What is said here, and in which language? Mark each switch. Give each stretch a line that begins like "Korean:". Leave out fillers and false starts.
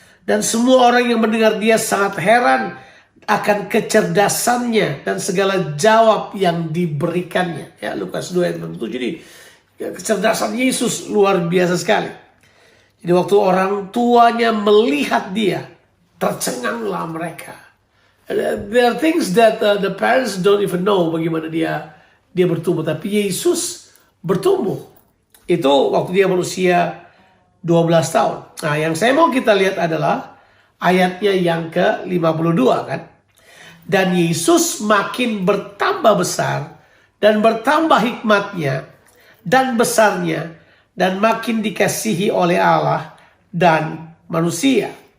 Indonesian: Dan semua orang yang mendengar dia sangat heran akan kecerdasannya dan segala jawab yang diberikannya. Ya, Lukas 2 ayat 47. Jadi kecerdasan Yesus luar biasa sekali. Jadi waktu orang tuanya melihat dia, tercenganglah mereka.
English: There are things that the parents don't even know
Indonesian: bagaimana dia bertumbuh, tapi Yesus bertumbuh. Itu waktu dia berusia 12 tahun. Nah, yang saya mau kita lihat adalah ayatnya yang ke-52 kan. Dan Yesus makin bertambah besar dan bertambah hikmatnya dan besarnya, dan makin dikasihi oleh Allah dan manusia.